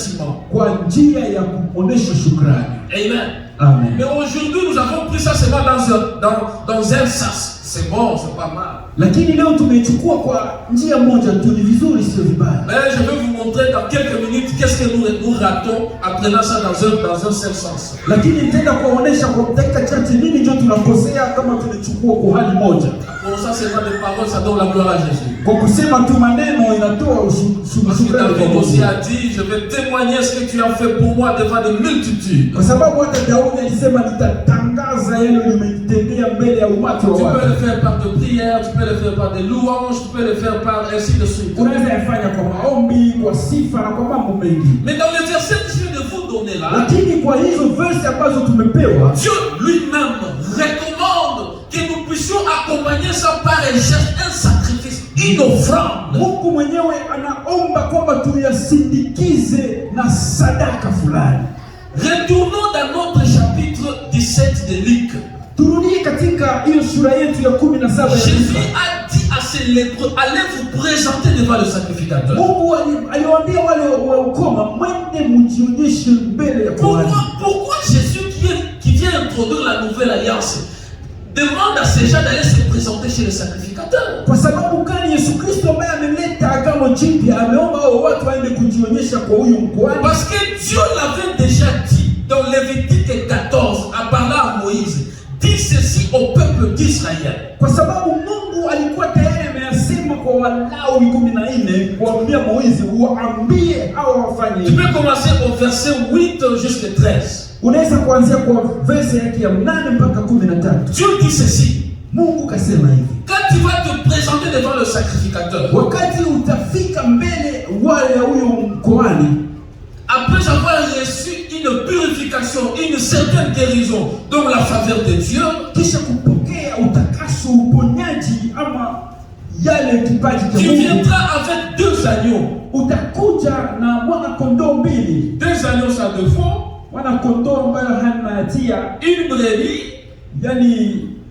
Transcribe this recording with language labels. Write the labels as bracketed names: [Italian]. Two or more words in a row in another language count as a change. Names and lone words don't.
[French] reconnaissant. [Swahili] kwa njia ya kuonesha shukrani. Amen. Amen. [French] Mais aujourd'hui, nous avons pris ça seulement dans un sens. C'est bon, c'est pas mal. [Swahili] Lakini leo tumechukua kwa njia moja tu, ni vizuri, sio vibaya. [French] Mais je vais vous montrer dans quelques minutes qu'est-ce que nous ratons en prenant ça dans un seul sens. [Swahili] Lakini nitaenda kuonesha kwa dakika chache nini ndio tunakosea kama tunachukua kwa hali moja. [French] Pour ça, c'est pas des paroles, ça donne la gloire à Jésus. [Swahili] Kwa kusema tu maneno inatoa shukrani. [French] David aussi a dit, je vais témoigner ce que tu as fait pour moi devant des multitudes. [Swahili] Kwa sababu hata Daudi alisema nitatangaza yale ulimenitendea mbele ya umati wa [French] Tu [Swahili] watu. [French] peux le faire par de prières, tu peux le faire par des louanges, tu peux le faire par ainsi de suite. [Swahili] Unaweza yafanya kwa maombi, kwa sifa na kwa mambo mengi. [French] Mais dans les versets que je viens de vous donner là, [Swahili] Lakini kwa hizo verse ambazo tumepewa, [French] Dieu lui-même recommande que nous puissions accompagner ça par un geste, un sacrifice, une offrande. [Swahili] Mungu mwenyewe anaomba kwamba tuyasindikize na sadaka fulani. [French] Retournons dans notre chapitre 17 de Luc. [Swahili] Turudie katika hiyo sura yetu ya 17 ya [French] Jésus [Swahili] Luka. [French] a dit à ses lépreux, allez vous présenter devant le sacrificateur. [Swahili] Mungu aliwaambia wale wa ukoma, mwende mjionyeshe mbele ya kuhani. [French] Pourquoi Jésus qui vient introduire la nouvelle alliance demande à ces gens d'aller se présenter chez le sacrificateur? [Swahili] Kwa sababu gani Yesu Kristo ambaye ameleta agano jipya ameomba hao watu waende kujionyesha kwa huyu mkuhani? [French] Parce que Dieu l'avait déjà dit dans Lévitique 14 en parlant à Moïse. Dis ceci au peuple d'Israël. [Swahili] Kwa sababu Mungu alikuwa tayari ameyasema kwa Walawi 14 kuambia Moizi waambie hao wafanye. [French] Tu peux commencer au verset 8 jusqu'à 13. [Swahili] Unaweza kuanzia kwa verse yake ya 8 mpaka 13. [French] Dieu dit ceci. [Swahili] Mungu kasema hivi. [French] Quand tu vas te présenter devant le sacrificateur, [Swahili] Wakati utafika mbele wale ya huyo mkoani, [French] après avoir reçu une purification, une certaine guérison, donc la faveur de Dieu, [Swahili] kisha kupokea utakaso, uponyaji ama yale kipaji cha [French] tu [Swahili] Mungu, [French] viendras avec 2 agneaux. [Swahili] utakuja na mwana kondoo 2. [French] 2 agneaux sans défaut, [Swahili] Mwana kondoo ambayo hana hatia, [French] une brebis, [Swahili] yani